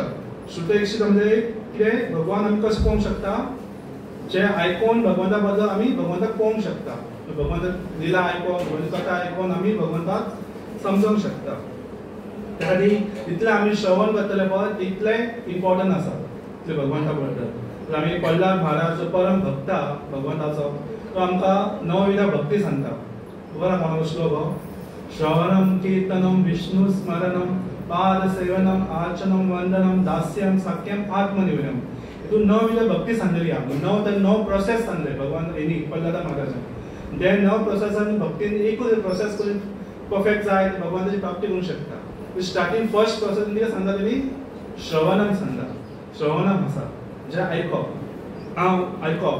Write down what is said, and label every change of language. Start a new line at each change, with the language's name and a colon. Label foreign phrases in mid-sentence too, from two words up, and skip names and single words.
Konkani: श्रुत इक्षित म्हणजे कितें, भगवान आमी कशें पळोवंक शकता, जे आयकोन भगवंता बद्दल आमी भगवंताक पळोवंक शकता, भगवंताक लिला आयकोन, भगवंताची कथा आयकोन आमी भगवंताक समजूंक शकता. त्या खातीर जितलें आमी श्रवण करतले पळय तितलें इम्पॉर्टंट आसा ते भगवंता बद्दल. आमी प्रल्हाद महाराज जो परम भक्त आहा भगवंताचो, तो आमकां 9 विधा भक्ती सांगता. खबर आहा कोणाक श्लोक हो,
Sanskrit: श्रवणम कीर्तनम विष्णु स्मरणम पाद सेवनम अर्चनम वंदनम दास्यम साक्यम आत्मनिवेदनम.
Konkani: हितून 9 विधा भक्ती सांगलेली आहा, 9 प्रोसेस सांगले भगवान हेणी प्रल्हाद महाराजान. ते 9 प्रोसेसान भक्तीन एकूच प्रोसेस करून परफेक्ट जाय भगवंताची प्राप्ती करूंक शकता.
English: Starting first process
Konkani: कितें सांगता तेणी, श्रवणम सांगता, श्रवणम आसा म्हणजे आयकप, आयकप.